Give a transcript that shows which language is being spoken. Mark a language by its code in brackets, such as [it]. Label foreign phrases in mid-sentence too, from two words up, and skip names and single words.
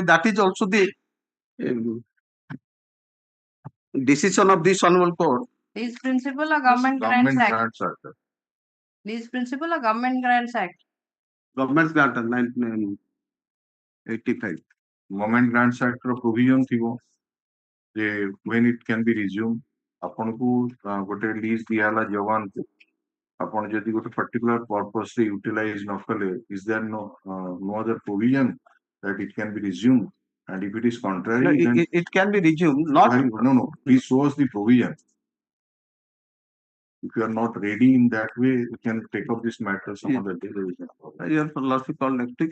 [en] That is also the decision of this honorable court. Lease principle or Government Grants Government Act? Grants Act. Lease principle or Government Grants Act? Government grant 1985. Government Grants Act ର provision [or] ଥିବ ଯେ [en] when it can be resumed. [or] ଆପଣଙ୍କୁ ଗୋଟେ lease ଦିଆହେଲା ଯବାନକୁ, ଆପଣ ଯଦି ଗୋଟେ [en] particular purpose [or] ରେ utilize ନ କଲେ, [en] is there no other provision that it can be resumed? And if it is contrary, No, then it can be resumed. Not no. Please show us the provision. If you are not ready in that way, you can take up this matter some other day. Your philosophy called next week.